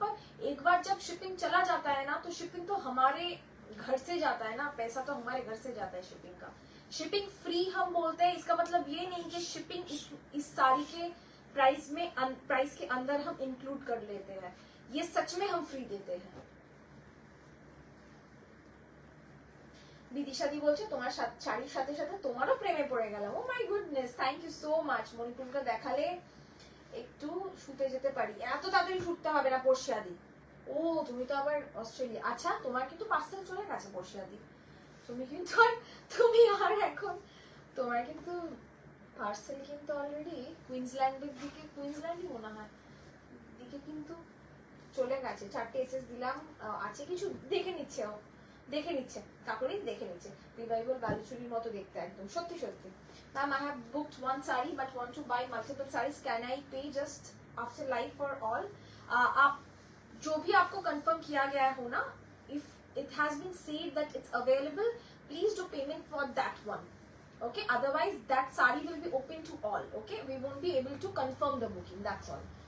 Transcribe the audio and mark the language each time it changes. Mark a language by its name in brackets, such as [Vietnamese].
[Hindi] पर एक बार जब शिपिंग चला जाता है ना, तो शिपिंग तो हमारे घर से जाता है ना, पैसा तो हमारे घर से जाता है शिपिंग का. शिपिंग फ्री हम बोलते हैं, इसका मतलब ये नहीं कि शिपिंग इस साड़ी के प्राइस के अंदर हम इंक्लूड कर लेते हैं. ये सच में हम फ्री देते हैं. [Bangla] বিদিশা দি বলছে তোমার শাড়ির সাথে সাথে তোমারও প্রেমে পড়ে গেলাম. ও my goodness, thank you so much. মণিপুরটা দেখালে একটু শুতে যেতে পারি. এত তাড়াতাড়ি শুটতে হবে না পরশিয়াদি. ও তুমি তো আবার অস্ট্রেলিয়া. আচ্ছা, তোমার কিন্তু পার্সেল চলে গেছে পরশিয়াদি. তুমি আর এখন তোমার কিন্তু পার্সেল কিন্তু অলরেডি কুইন্সল্যান্ডের দিকে, কুইন্সল্যান্ডই মনে হয় দিকে কিন্তু চলে গেছে. 4টে এসএস দিলাম, আছে কিছু দেখে নিচ্ছে কাকুরি দেখে নিচ্ছে. রিভাইভাল বালুচুরির মতো দেখতে একদম, সত্যি সত্যি. [English] Ma'am, I have booked one saree but want to buy multiple sarees. Can I pay just after live for all? [Hindi] आप जो भी आपको कंफर्म किया गया हो ना, [English] if it has been said that it's available, please do payment for that one. Okay, otherwise that saree will be open to all. Okay, we won't be able to confirm the booking. That's all.